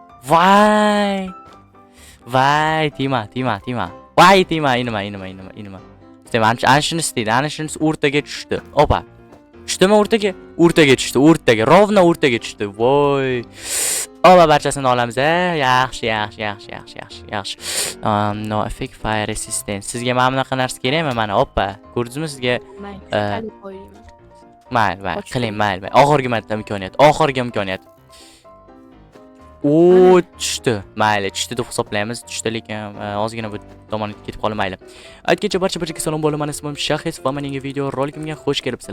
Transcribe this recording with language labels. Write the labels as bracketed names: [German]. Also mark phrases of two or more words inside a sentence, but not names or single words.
[Uzbek] Vay, tima. Voy, tima, inima. Ana shuni istaydi. Ana shunisi o'rtaga tushdi. Oba. Tushdimi o'rtaga? O'rtaga tushdi. Rovna o'rtaga tushdi. Voy. Oba barchasini olamiz. Yaxshi. [English] No effect fire resistance. [Uzbek] Sizga mana bunaqa narsa kerakmi? Mana, oppa. Ko'rdingizmi sizga? Mayli, qiling, mayli. Oxirgi marta imkoniyat. O, tushdi. Mayli, tushdi deb hisoblaymiz. Tushdi, lekin ozgina bu tomonga ketib qoldi, mayli. Aytgancha barchaga salom bo'ladi. Mana ismim Shahis va mening video roligimga xush kelibsizlar.